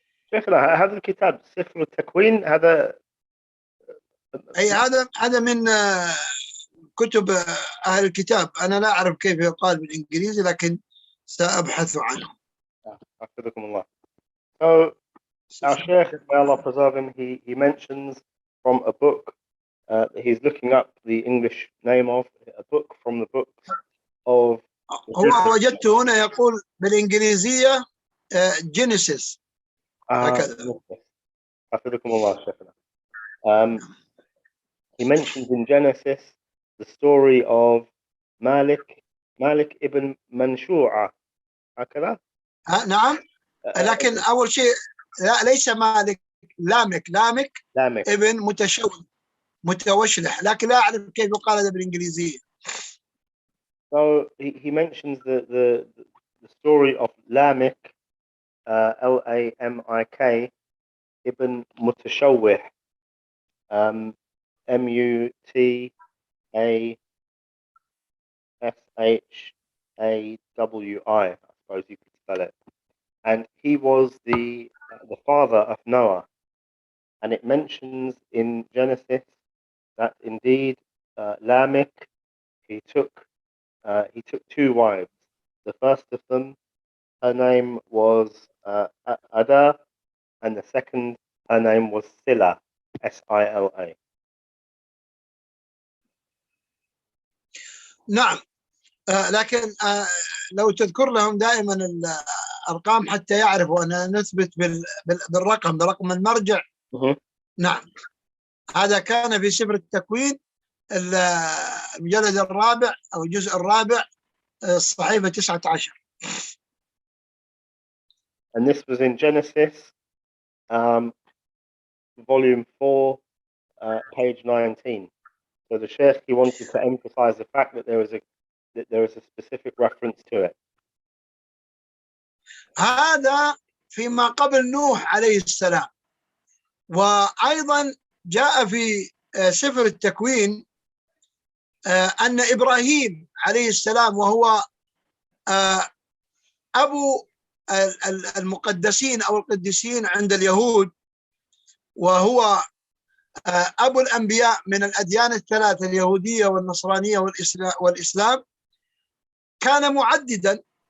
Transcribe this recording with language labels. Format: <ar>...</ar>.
<ar>شيخنا هذا الكتاب سفر التكوين هذا أي هذا من كتب أهل الكتاب. أنا لا أعرف كيف يقال بالإنجليزي لكن سأبحث عنه. حفظكم الله.</ar> <en>So our Shaykh, may Allah preserve him, he mentions from a book that he's looking up the English name of, a book from the books of</en> <ar>هو وجدته هنا يقول بالإنجليزية Genesis هكذا. حفظكم الله شيخنا.</ar> <en>He mentions in Genesis the story of Malik ibn Manshura</en> <ar>هكذا. نعم. لكن أول شيء ليس مالك، لامك ابن متوشلح، لكن لا أعرف كيف يقال هذا بالإنجليزية.</ar> <en>So he mentions the story of Lamik, Lamik ibn Mutashawwih, Mutashawwi, I suppose you could spell it. And he was the father of Noah. And it mentions in Genesis that indeed Lamik he took two wives. The first of them, her name was Ada, and the second, her name was Sila, Sila.</en> <ar>نعم. لكن لو تذكر لهم دائما الأرقام حتى يعرفوا أن نثبت برقم المرجع. نعم. هذا كان في سفر التكوين المجلد الرابع أو الجزء الرابع الصحيفة 19.</ar> <en>And this was in Genesis, volume 4, page 19. So the Shaykh, he wanted to emphasize the fact that there was a specific reference to it.</en> <ar>هذا فيما قبل نوح عليه السلام. وأيضا جاء في سفر التكوين أن إبراهيم عليه السلام وهو أبو المقدسين أو القديسين عند اليهود، وهو أبو الأنبياء من الأديان الثلاثة اليهودية والنصرانية والإسلام، كان معددا</ar>